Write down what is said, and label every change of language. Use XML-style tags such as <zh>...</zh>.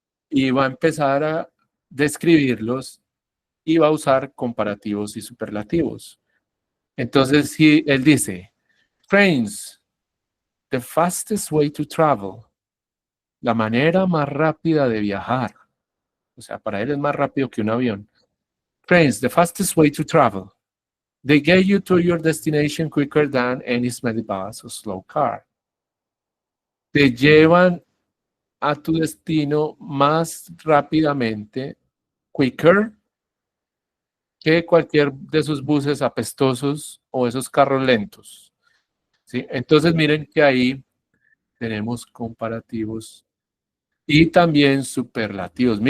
<es>Y va a empezar a describirlos y va a usar comparativos y superlativos. Entonces, él dice,</es> <en>trains, the fastest way to travel.</en> <es>La manera más rápida de viajar. O sea, para él es más rápido que un avión.</es> <en>Trains, the fastest way to travel. They get you to your destination quicker than any smelly bus or slow car.</en> <es>Te llevan a tu destino más rápidamente, quicker, que cualquier de esos buses apestosos o esos carros lentos. ¿Sí? Entonces miren que ahí tenemos comparativos y también superlativos.</es>